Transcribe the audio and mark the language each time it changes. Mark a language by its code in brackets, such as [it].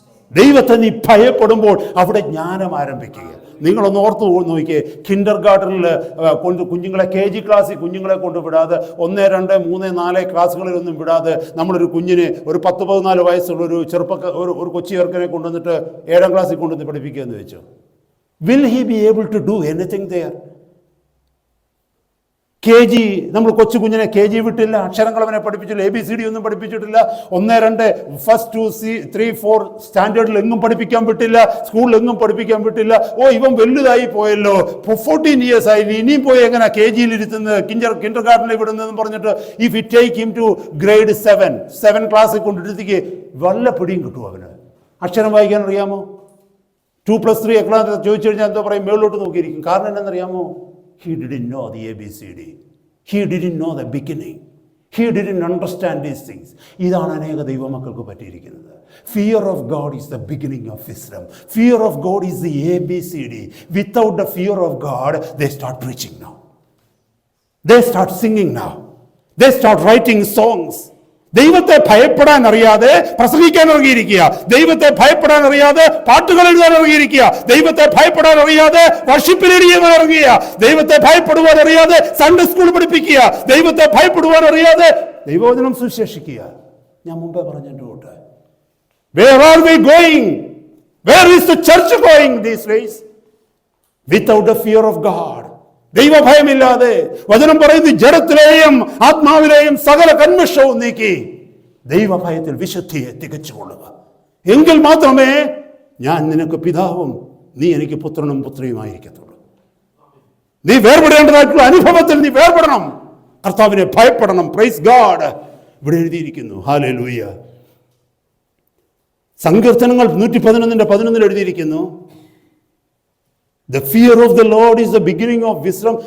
[ml] ദൈവത്തെ നീ ഭയപ്പെടുമ്പോൾ അവിടെ ജ്ഞാനം ആരംഭിക്കുക. നിങ്ങളൊന്ന് ഓർത്ത് നോക്കിയേ, കിൻഡർ ഗാർഡനിൽ കുഞ്ഞുങ്ങളെ KG ക്ലാസ്സിൽ കുഞ്ഞുങ്ങളെ കൊണ്ട് വിടാതെ 1, 2, 3, 4 ക്ലാസ്സുകളിലൊന്നും വിടാതെ നമ്മളൊരു കുഞ്ഞിന് ഒരു 10-14 വയസ്സുള്ള ഒരു കൊച്ചു ചെറുക്കനെ കൊണ്ടുവന്നിട്ട് 7-ാം ക്ലാസ്സിൽ കൊണ്ടുവന്ന് പഠിപ്പിക്കുക എന്ന് വെച്ചു. [en] Will he be able to do anything there? [ml] KG, നമ്മൾ കൊച്ചു കുഞ്ഞിനെ KG വിട്ടില്ല, അക്ഷരങ്ങൾ അവനെ പഠിപ്പിച്ചില്ല, ABCD ഒന്നും പഠിപ്പിച്ചിട്ടില്ല. 1, 2, 1, 2, 3, 4 സ്റ്റാൻഡേർഡിൽ എങ്ങും പഠിപ്പിക്കാൻ വിട്ടില്ല, സ്കൂളിൽ എങ്ങും പഠിപ്പിക്കാൻ വിട്ടില്ല. ഇവൻ വലുതായി പോയല്ലോ, 14 years ആയി, ഇനിയും പോയി എങ്ങനെ KG-യിൽ ഇരുത്തുന്നത്, കിൻഡർ ഗാർഡനിൽ വിടുന്നതെന്ന് പറഞ്ഞിട്ട് [en] if you take him to grade 7 [ml] ക്ലാസ്സിൽ കൊണ്ടിരുത്തിക്ക് വല്ല പിടിയും കിട്ടുമോ അവന്? അക്ഷരം വായിക്കാൻ അറിയാമോ? 2+3 എക്ലാസ് ചോദിച്ചു കഴിഞ്ഞാൽ എന്താ പറയും? മേളിലോട്ട് നോക്കിയിരിക്കും. കാരണം എന്താണെന്നറിയാമോ? [en] He didn't know the ABCD. He didn't know the beginning. He didn't understand these things. [ml] ഇതാണ് അനേക ദൈവമക്കൾക്ക് പറ്റിയിരിക്കുന്നത്. [en] Fear of God is the beginning of wisdom. Fear of God is the ABCD. Without the fear of God, they start preaching now. They start singing now. They start writing songs. [ml] ദൈവത്തെ ഭയപ്പെടാൻ അറിയാതെ പ്രസംഗിക്കാൻ ഇറങ്ങിയിരിക്കുക, ദൈവത്തെ ഭയപ്പെടാൻ അറിയാതെ പാട്ടുകൾ എഴുതാൻ ഇറങ്ങിയിരിക്കുക, ദൈവത്തെ ഭയപ്പെടാൻ അറിയാതെ വർഷിപ്പിലിരിക്കാൻ ഇറങ്ങിയ, ദൈവത്തെ ഭയപ്പെടുവാൻ അറിയാതെ സൺഡേ സ്കൂൾ പഠിപ്പിക്കുക, ദൈവത്തെ ഭയപ്പെടുവാൻ അറിയാതെ ദൈവവചനം സുവിശേഷിക്കുക. ഞാൻ മുമ്പേ പറഞ്ഞിട്ടുണ്ട്, [en] where are we going? Where is the church going these days? Without the fear of God. [ml] ദൈവഭയമില്ലാതെ. വചനം പറയുന്നു, ജഡത്തിലെയും ആത്മാവിലെയും സകല കന്മഷവും നീക്കി ദൈവഭയത്തിൽ വിശുദ്ധിയെ തികച്ചുകൊള്ളുക. എങ്കിൽ മാത്രമേ ഞാൻ നിനക്ക് പിതാവും നീ എനിക്ക് പുത്രനും പുത്രിയുമായിരിക്കത്തുള്ളൂ. നീ വേർപെടേണ്ടതായിട്ടുള്ള അനുഭവത്തിൽ നീ വേർപെടണം, കർത്താവിനെ ഭയപ്പെടണം. Praise God. ഇവിടെ എഴുതിയിരിക്കുന്നു, ഹല്ലേലൂയ. സങ്കീർത്തനങ്ങൾ 111:11 എഴുതിയിരിക്കുന്നു, [en] The fear of the Lord is the beginning of wisdom.